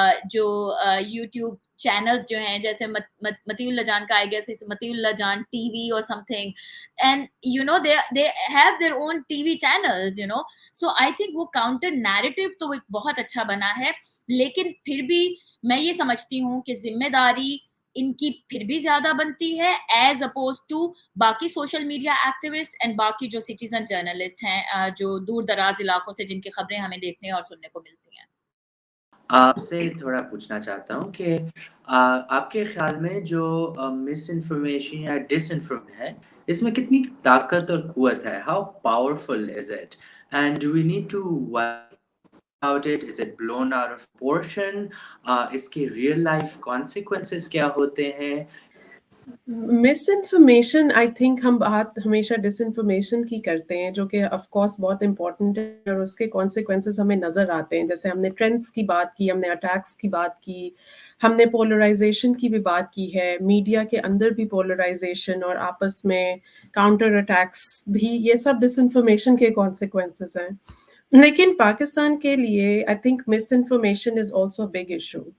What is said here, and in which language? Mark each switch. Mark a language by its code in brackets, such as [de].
[ur] جو YouTube channels جو ہیں، جیسے مطیع اللہ جان کا I guess Muti Allah John T V اور [en] something, and you know they have their own TV channels, you know, so I think [ur] وہ counter narrative تو ایک بہت اچھا بنا ہے، لیکن پھر بھی میں یہ سمجھتی ہوں کہ ذمہ داری ان کی پھر بھی زیادہ بنتی ہے ایز اپوز ٹو باقی سوشل میڈیا ایکٹیوسٹ اینڈ باقی جو سٹیزن جرنلسٹ ہیں جو دور دراز علاقوں سے جن کی خبریں ہمیں دیکھنے اور سننے کو ملتی ہیں۔ آپ سے تھوڑا پوچھنا چاہتا ہوں کہ آپ کے خیال میں جو مس انفارمیشن یا ڈس انفارمیشن ہے، اس میں کتنی طاقت اور قوت ہے؟ [en] How powerful is it and do we need to about it? Is it blown out of proportion? [ur] اس کے ریئل لائف کانسیکوینسز کیا ہوتے ہیں؟ مس انفارمیشن آئی تھنک ہم بات ہمیشہ ڈس انفارمیشن کی کرتے ہیں، جو کہ آف کورس بہت امپورٹنٹ ہے، اور اس کے کانسیکوینسز ہمیں نظر آتے ہیں، جیسے ہم نے ٹرینڈس کی بات کی، ہم نے اٹیکس کی بات کی، ہم نے پولرائزیشن کی بھی بات کی ہے، میڈیا کے اندر بھی پولرائزیشن اور آپس میں کاؤنٹر اٹیکس بھی، یہ سب ڈس انفارمیشن کے کانسیکوینسز ہیں۔ لیکن پاکستان کے لیے I think [en] misinformation is also big issue,